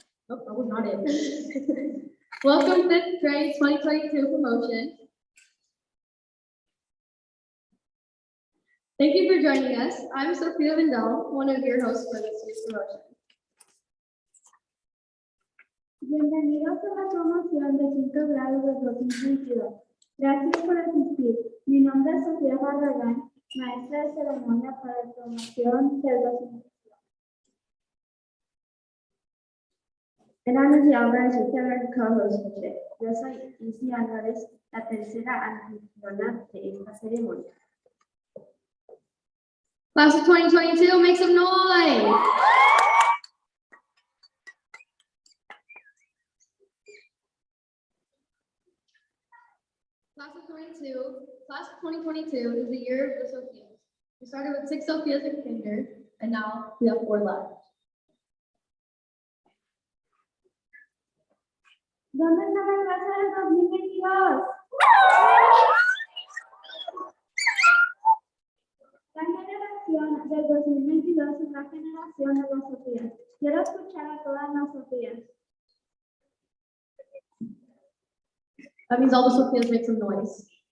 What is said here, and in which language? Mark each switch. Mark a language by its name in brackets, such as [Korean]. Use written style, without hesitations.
[English] Oh, that was not it. Welcome 5th grade 2022 promotion. Thank you for joining us. I'm Sophia Vindel, one of your hosts for this year's promotion. [Spanish] Bienvenidos a la promoción de 5º grado de 2022. Gracias por asistir. Mi nombre es Sofía Barragán, maestra de ceremonia para la promoción del 2022. Era Lucy Álvarez, yo seré el co-host [English] for today. [Spanish] Yo soy Izzy Álvarez, la tercera anfitriona de esta ceremonia. [English] Class of 2022, make some noise. Class of 2022 is the year of the Sophias. We started with 6 Sophias in kinder, and now we have 4 left. [Spanish] ¿Dónde está la clase del 2022? La generación del 2022 es la generación de las Sofías. Quiero escuchar a todas las Sofías. [English] That means all the Sophias make some noise.